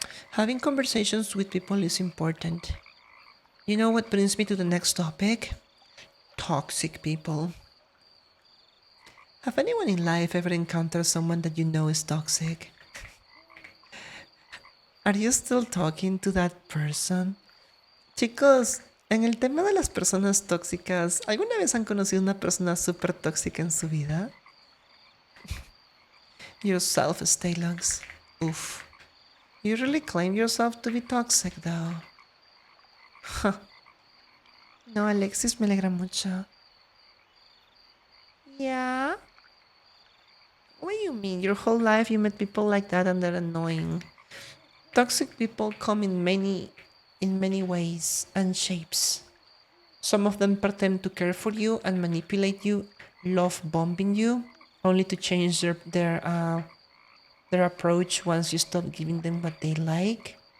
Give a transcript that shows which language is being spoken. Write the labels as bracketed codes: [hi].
[en] Having conversations with people is important. You know what brings me to the next topic? Toxic people. Have anyone in life ever encountered someone that you know is toxic? Are you still talking to that person? [es] Chicos, en el tema de las personas tóxicas, ¿alguna vez han conocido una persona súper tóxica en su vida? [en] Yourself, Stalogs. Oof. You really claim yourself to be toxic, though. Huh. [es] No, Alexis, me alegra mucho. [en] Yeah? What do you mean? Your whole life you met people like that and they're annoying. Toxic people come in many ways and shapes. Some of them pretend to care for you and manipulate you, love bombing you, only to change their approach once you stop giving them what they like.